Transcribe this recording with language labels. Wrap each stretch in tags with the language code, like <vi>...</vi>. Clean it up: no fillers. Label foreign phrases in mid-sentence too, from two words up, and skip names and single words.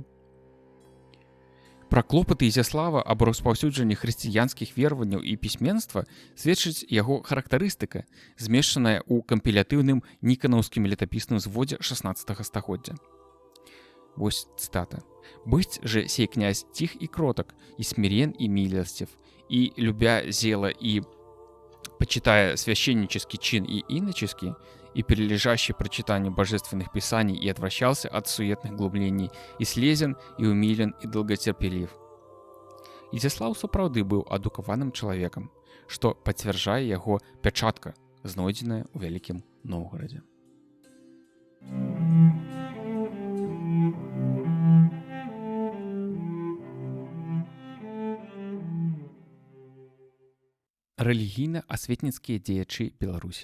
<be>Пра клопаты Ізяслава аб распаўсюджанні хрысціянскіх вераванняў і пісьменства сведчыць яго характарыстыка, змешчаная ў кампілятыўным ніканаўскім летапісным зводзе 16 стагоддзя. Вось цытата.</be> <ru>«Быць же сей князь тих и кроток, и смирен и милостив, и, любя зело и почитая священнический чин и иноческий, и перележащий прочитанию божественных писаний и отвращался от суетных глублений, и слезен, и умилен, и долготерпелив».</ru> <be>Ізяслаў сапраўды быў адукаваным чалавекам, што пацвярджае яго пячатка, знойдзеная ў Вялікім Новгарадзе. Рэлігійна-асветніцкія дзеячы Беларусі.</be>